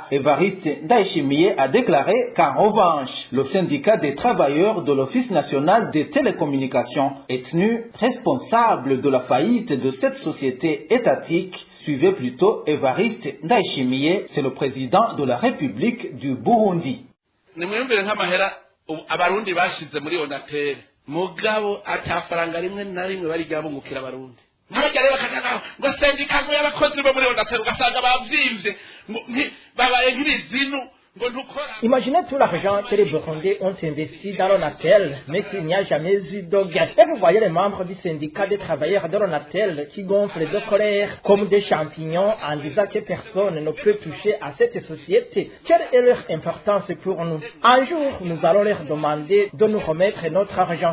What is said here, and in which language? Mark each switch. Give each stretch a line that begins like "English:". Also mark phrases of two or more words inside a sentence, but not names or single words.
French: Évariste Ndayishimiye a déclaré qu'en revanche, le syndicat des travailleurs de l'Office national des télécommunications est tenu responsable de la faillite de cette société étatique. Suivez plutôt Évariste Ndayishimiye, c'est le président de la République du Burundi.
Rundi: Abarundi bashize muri Onatel mugabo atafaranga rimwe na rimwe bari ryabungukira abarundi ntabagere bakajana ngo sendika ngo y'abakozi bo muri Onatel ugasanga bavyimvye babaye nk'ibizinu.
French: Imaginez tout l'argent que les Burundais ont investi dans l'ONATEL, mais qu'il n'y a jamais eu de gain. Et vous voyez les membres du syndicat des travailleurs de l'ONATEL qui gonflent de colère comme des champignons en disant que personne ne peut toucher à cette société. Quelle est leur importance pour nous? Un jour, nous allons leur demander de nous remettre notre argent.